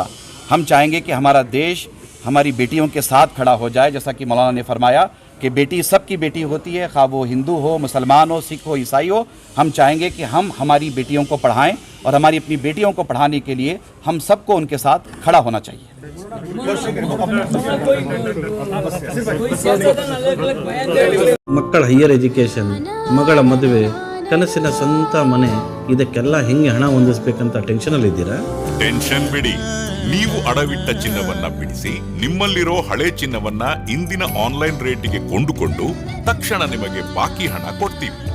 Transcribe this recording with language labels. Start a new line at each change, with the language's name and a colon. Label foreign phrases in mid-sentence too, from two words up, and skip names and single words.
Hindi: हम चाहेंगे कि हमारा देश हमारी बेटियों के साथ खड़ा हो जाए, जैसा कि मौलाना ने फरमाया कि बेटी सबकी बेटी होती है, खा वो हिंदू हो, मुसलमान हो, सिख हो, ईसाई हो। हम चाहेंगे कि हम हमारी बेटियों को पढ़ाएं और हमारी अपनी बेटियों को पढ़ाने के लिए हम सबको उनके साथ खड़ा होना चाहिए।
Kannada: ಮಕ್ಕಳ
English: higher education,
Kannada: ಮಗಳ ಮದುವೆ, ಕನಸಿನ ಸ್ವಂತ ಮನೆ, ಇದಕ್ಕೆಲ್ಲ ಹೆಂಗೆ ಹಣ ಹೊಂದಿಸಬೇಕಂತ ಟೆನ್ಷನಲ್ಲಿ ಇದ್ದೀರಾ? ಟೆನ್ಷನ್ ಬಿಡಿ, ನೀವು ಅಡವಿಟ್ಟ ಚಿನ್ನವನ್ನ ಬಿಡಿಸಿ ನಿಮ್ಮಲ್ಲಿರೋ ಹಳೆ ಚಿನ್ನವನ್ನ ಇಂದಿನ ಆನ್ಲೈನ್ ರೇಟಿಗೆ ಕೊಂಡುಕೊಂಡು ತಕ್ಷಣ ನಿಮಗೆ ಬಾಕಿ ಹಣ ಕೊಡ್ತೀವಿ.